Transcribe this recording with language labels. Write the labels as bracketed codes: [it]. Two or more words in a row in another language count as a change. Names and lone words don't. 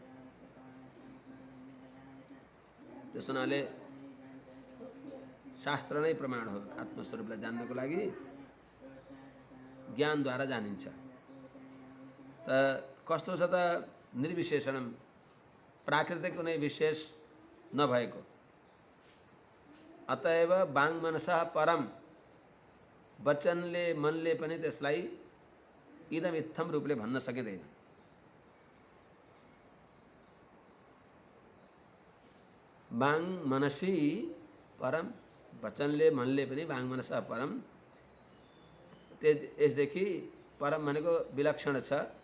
[ne] त्यस हुनाले शास्त्र नै प्रमाण हो। आत्मस्वरूपलाई जान्नको लागि ज्ञानद्वारा जानिन्छ। त कस्तो छ त? निर्विशेषणम, प्राकृतिक कुनै विशेष नभएको। [sa] अतएव वाङ मनसः परम, [ne] वचनले मनले पनि त्यसलाई [sa] इदम इत्थम [ne] रूपले भन्न सकिँदैन। [sa] वाङ मनसी परम, [ne] वचनले मनले पनि [sa] वाङ मनसः परम। [ne] यसदेखि परम भनेको विलक्षण छ।